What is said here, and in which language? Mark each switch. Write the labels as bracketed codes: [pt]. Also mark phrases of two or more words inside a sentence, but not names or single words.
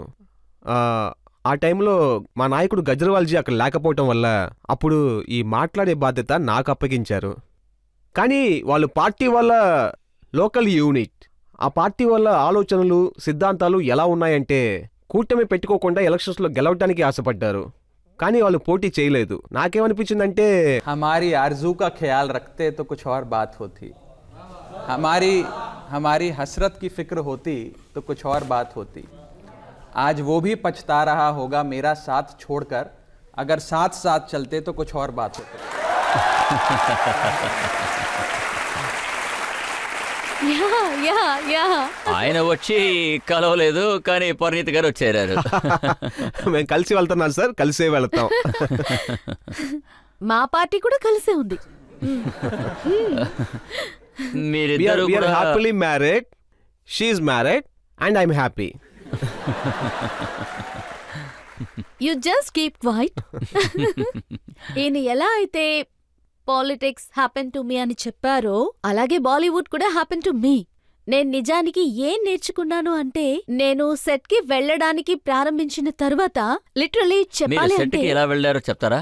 [te] ఆ టైంలో మా నాయకుడు గజ్రవాల్జీ అక్కడ లేకపోవటం వల్ల అప్పుడు ఈ మాట్లాడే బాధ్యత నాకు అప్పగించారు. కానీ వాళ్ళు పార్టీ వల్ల [en] local unit, [te] ఆ పార్టీ వల్ల ఆలోచనలు సిద్ధాంతాలు ఎలా ఉన్నాయంటే కూటమి పెట్టుకోకుండా ఎలక్షన్స్లో గెలవడానికి ఆశపడ్డారు. కానీ వాళ్ళు పోటీ చేయలేదు. నాకేమనిపించిందంటే [hi] हमारी आरजू का ख्याल रखते तो कुछ और बात होती, हमारी हसरत की फिक्र होती तो कुछ और बात होती. आज वो भी पछता रहा होगा मेरा साथ छोड़कर, अगर साथ साथ चलते तो कुछ और बात होती. యా యా యా [te] ఆయన వచ్చి కలవలేదు, కానీ పరిణీతి గారు వచ్చేరారు. మేము కలిసి వెళ్తున్నాం సార్, కలిసే వెళ్తాం. మా పార్టీ కూడా కలిసే ఉంది. మీరిద్దరు కూడా [en] happily married, she's married and I'm happy. you just keep quiet. [te] ఈయన ఎలా అయితే [en] politics happen to me [te] అని చెప్పారో, అలాగే బాలీవుడ్ కూడా [en] happen to me. [te] నేను నిజానికి ఏం నేర్చుకున్నాను అంటే, నేను సెట్ కి వెళ్ళడానికి ప్రారంభించిన తర్వాత లిటరలీ మీరు చెప్పాలి సెట్ అంటే కి ఎలా వెళ్ళారో చెప్తారా?